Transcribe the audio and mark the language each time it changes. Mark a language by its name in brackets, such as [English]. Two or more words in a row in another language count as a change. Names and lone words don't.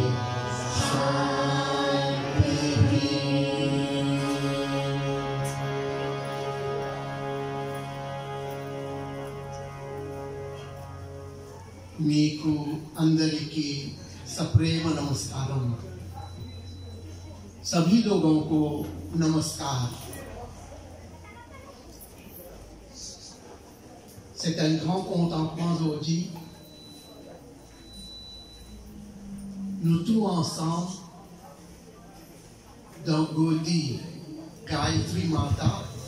[Telugu] Shanti మీకు అందరికీ సప్రేమ నమస్కారం [Hindi] सभी लोगों को नमस्कार [French] C'est un grand contentement aujourd'hui nous tous ensemble dans Gaudi Gayatri Mata